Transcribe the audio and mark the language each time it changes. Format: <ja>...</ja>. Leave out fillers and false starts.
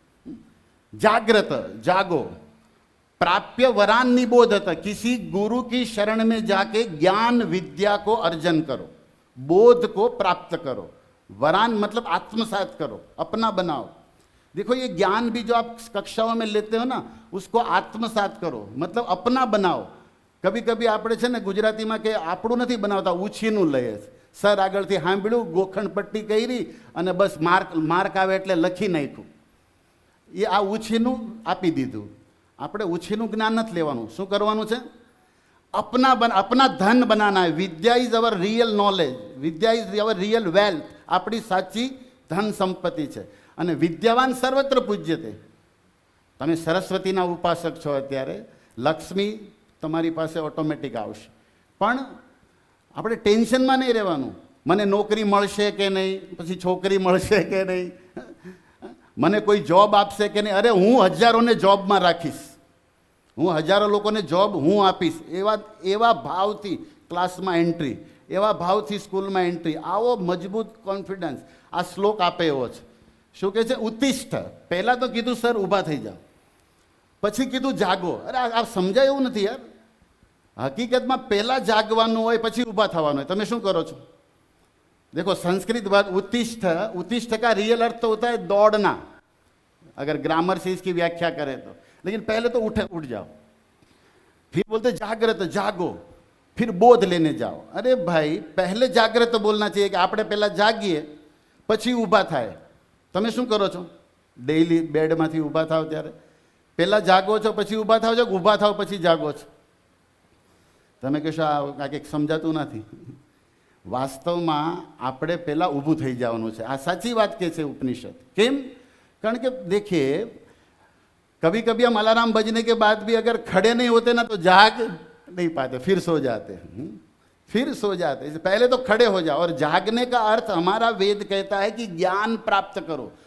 <hi>जागृत, जागो।</hi> <sa>प्राप्य वरान निबोधत,</sa> <hi>किसी गुरु की शरण में जाके ज्ञान विद्या को अर्जन करो, बोध को प्राप्त करो। वरान मतलब आत्मसात करो, अपना बनाओ। देखो ये ज्ञान भी जो आप कक्षाओं में लेते हो ना, उसको आत्मसात करो, मतलब अपना बनाओ। कभी कभी</hi> <gu>આપણે છે ને ગુજરાતીમાં કે આપણું નથી બનાવતા, ઉછીનું લઈએ। સર આગળથી સાંભળ્યું, ગોખણ પટ્ટી કરી અને બસ માર્ક આવે એટલે લખી નાખ્યું। એ આ ઉછીનું આપી દીધું। આપણે ઉછીનું જ્ઞાન નથી લેવાનું। શું કરવાનું છે?</gu> <hi>अपना धन बनाना है।</hi> <en>vidya is our real knowledge, vidya is our real wealth,</en> <hi>अपनी साची धन संपत्ति है।</hi> <sa>અને વિદ્યાવાન સર્વત્ર પૂજ્યતે।</sa> <gu>તમે સરસ્વતીના ઉપાસક છો, અત્યારે લક્ષ્મી તમારી પાસે ઓટોમેટિક આવશે। પણ આપણે ટેન્શનમાં નહીં રહેવાનું, મને નોકરી મળશે કે નહીં, પછી છોકરી મળશે કે નહીં, મને કોઈ જોબ આપશે કે નહીં। અરે હું હજારોને જોબમાં રાખીશ, હું હજારો લોકોને જોબ હું આપીશ। એવા ભાવથી ક્લાસમાં એન્ટ્રી, એવા ભાવથી સ્કૂલમાં એન્ટ્રી, આવો મજબૂત કોન્ફિડન્સ આ શ્લોક આપે એવો છે। શું કહે છે? ઉત્તિષ્ઠ. પહેલા તો કીધું સર ઊભા થઈ જાઓ, પછી કીધું જાગો. અરે આ સમજાય એવું નથી યાર. હકીકતમાં પહેલા જાગવાનું હોય પછી ઊભા થવાનું હોય. તમે શું કરો છો?</gu> <hi>देखो संस्कृत बात उत्तिष्ठ, उत्तिष्ठ का रियल अर्थ तो होता है दौड़ना, अगर ग्रामर से इसकी व्याख्या करें तो. लेकिन पहले तो उठ जाओ, फिर बोलते जागृत, जागो, फिर बोध लेने जाओ. अरे भाई पहले जागृत बोलना चाहिए कि</hi> <gu>આપણે પહેલા જાગીએ પછી ઊભા થાય. તમે શું કરો છો? ડેઈલી બેડમાંથી ઊભા થાવ ત્યારે પહેલા જાગો છો પછી ઊભા થાવ છો, ઊભા થાવ પછી જાગો છો? તમે કહેશો આ કંઈક સમજાતું નથી. વાસ્તવમાં આપણે પહેલાં ઊભું થઈ જવાનું છે. આ સાચી વાત કહે છે ઉપनिषद. કેમ? કારણ કે</gu> <hi>देखिए कभी कभी हम अलार्म बजने के बाद भी अगर खड़े नहीं होते ना तो जाग नहीं पाते, फिर सो जाते हैं, फिर सो जाते. पहले तो खड़े हो जाओ. और जागने का अर्थ हमारा वेद कहता है कि ज्ञान प्राप्त करो.</hi>